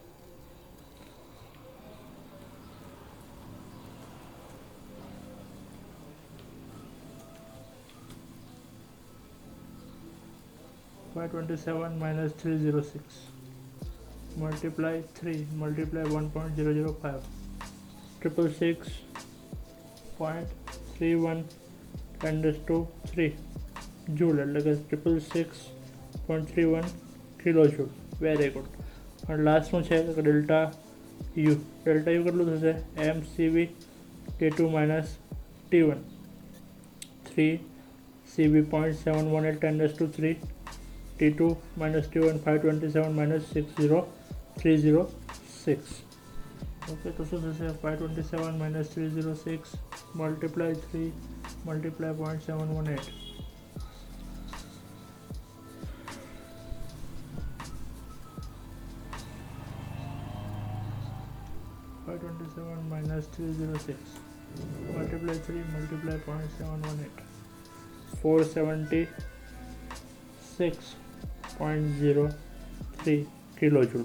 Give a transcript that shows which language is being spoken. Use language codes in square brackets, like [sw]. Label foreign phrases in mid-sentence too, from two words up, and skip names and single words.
[en] -527 minus 306 multiply 3 multiply 1.005 [gu] 666.31 10⁻³ જૂલ, એટલે કે 666.31 કિલો જૂલ. [en] very good. અને લાસ્ટ શું છે તો ડેલ્ટા યુ. ડેલ્ટા યુ કેટલું થશે MCV T2 minus T1 3 CB 0.718 10⁻³ T2 minus T1 527 minus 60306. ઓકે, તો શું થશે 527 minus 306 multiply 3 multiply 0.718 527 minus 306 multiply 3 multiply 0.718 476.03 કિલો જૂલ.